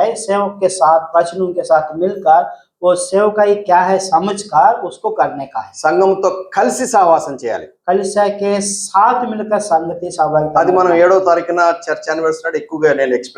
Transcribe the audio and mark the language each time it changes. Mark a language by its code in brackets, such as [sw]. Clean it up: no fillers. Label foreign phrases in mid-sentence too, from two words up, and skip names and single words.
[hi] सेवक के साथ, वचनों के साथ मिलकर वो सेवकाई क्या है समझकर उसको करने का है। [te] సంఘంతో కలిసి సహవాసం చేయాలి. [hi] कलीसिया के साथ मिलकर संगति सहभागिता [te] అది మనం 7వ తారీఖున [en] church anniversary [te] ఎక్కువగా నేను ఎక్స్ప్లెయిన్